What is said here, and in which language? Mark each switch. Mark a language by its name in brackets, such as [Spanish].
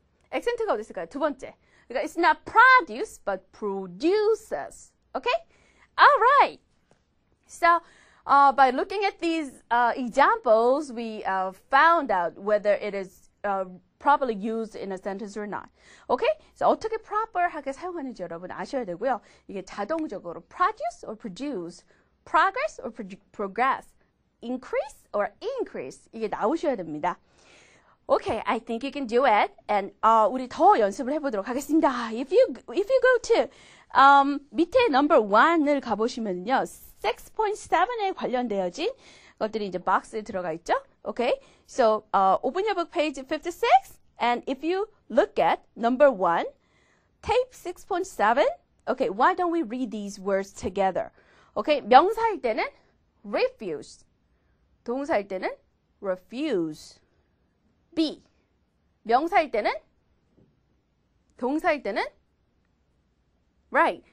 [Korean] 액센트가 어디 있을까요? 두 번째. [English] 그러니까 it's not produce, but produces. Okay? All right. So by looking at these examples, we found out whether it is properly used in a sentence or not. Okay? [Korean] So 어떻게 proper하게 사용하는지 여러분 아셔야 되고요. 이게 자동적으로 produce or produce, progress or progress, increase or increase 이게 나오셔야 됩니다. [English] Okay, I think you can do it. [Korean] And 우리 더 연습을 해보도록 하겠습니다. [English] If you go to [Korean] 밑에 number 1을 가보시면요, 6.7에 관련되어진 것들이 이제 박스에 들어가 있죠. [English] Okay, so open your book page 56, and if you look at number 1, tape 6.7. Okay, why don't we read these words together? [Korean] Okay, 명사일 때는 refuse, 동사일 때는 refuse. [English] B. [Korean] 명사일 때는 동사일 때는 right.